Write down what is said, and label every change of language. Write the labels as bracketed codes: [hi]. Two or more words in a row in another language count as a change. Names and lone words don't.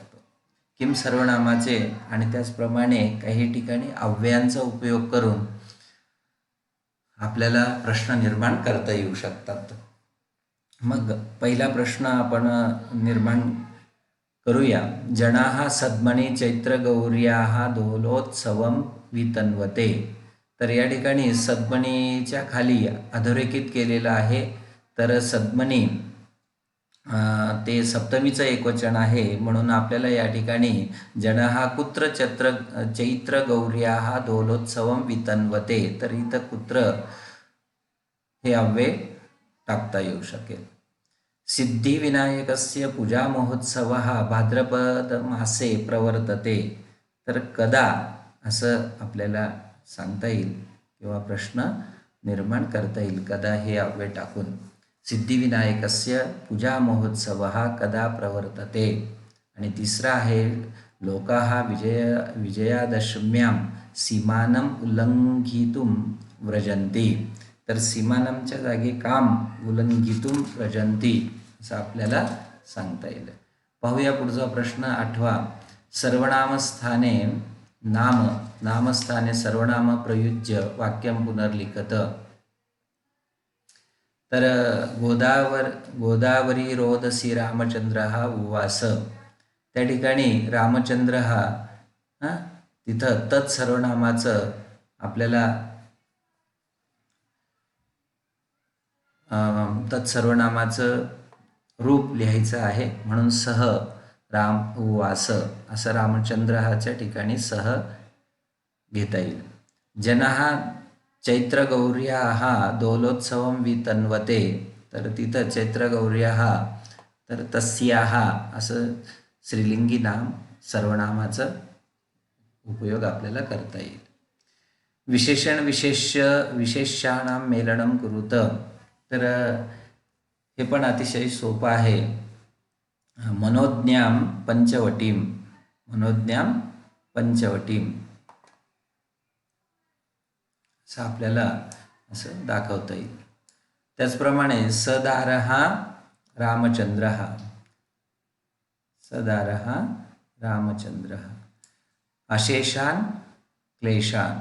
[mr] किम सर्वनामाचे आणि त्याचप्रमाणे काही ठिकाणी अव्ययांचा उपयोग करून आपल्याला प्रश्न निर्माण करता येऊ शकतात। मग पहिला प्रश्न आपण निर्माण करूया। [sa] जनाः सद्मणी चैत्रगौर्याः दोलोत्सवं वितन्वते। [mr] तर या ठिकाणी सद्मणीच्या खाली अधोरेखित केलेलं आहे। तर सद्मणी ते सप्तमीचं एकवचन आहे, म्हणून आपल्याला या ठिकाणी [sa] जनाः कुत्र चैत्रगौर्याः दोलोत्सवं वितन्वते, [mr] तर इथं कुत्र हे अव्यय टाकता येऊ शकेल। [sa] सिद्धिविनायकस्य पूजा महोत्सवः भाद्रपद मासे प्रवर्तते। [mr] तर कदा असं आपल्याला सांगता येईल किंवा प्रश्न निर्माण करता येईल कदा हे अव्यय टाकून। [sa] सिद्धिविनायकस्य पूजा महोत्सवः कदा प्रवर्तते। [mr] आणि तिसरा आहे, [sa] लोकाः विजयादशम्यां सीमानं उल्लंघितुं व्रजन्ति। [mr] तर सीमानमच्या जागी काम [sa] उल्लंघितुं व्रजन्ति [mr] असं आपल्याला सांगता येईल। पाहूया पुढचा प्रश्न 8, [sa] सर्वनामस्थाने नाम नामस्थाने सर्वनाम प्रयुज्य वाक्यं पुनर्लिखत. तर गोदावरी रोदसी रामचंद्र हा उवास. [mr] त्या ठिकाणी रामचंद्र हा तिथं तत्सर्वनामाचं आपल्याला तत्सर्वनामाचं रूप लिहायचं आहे, म्हणून [sa] सह राम उवास [mr] असं रामचंद्राच्या ठिकाणी सह घेता येईल. [sa] जनः चैत्रगौर्याः दोलोत्सवं वितन्वते. [mr] तर तिथं चैत्रगौर्याः तर तस्याः असं स्त्रीलिंगी नाम सर्वनामाचा उपयोग आपल्याला करता येईल. [sa] विशेषण विशेषाणां मेलनं कुरुत. [mr] तर हे पण अतिशय सोपं आहे. [sa] मनोज्ञां पंचवटीं [mr] असं आपल्याला असं दाखवता येईल. [sa] त्याचप्रमाणे सदारः रामचंद्रः अशेषान क्लेशान.